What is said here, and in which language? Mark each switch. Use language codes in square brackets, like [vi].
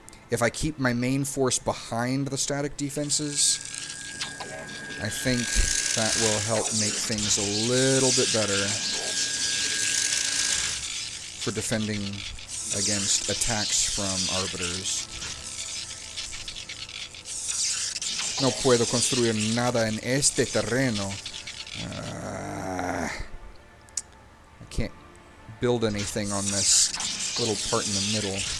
[en] If I keep my main force behind the static defenses, I think that will help make things a little bit better for defending against attacks from arbiters. [es] No puedo construir nada en este terreno. [en] I can't build anything on this little part in the middle.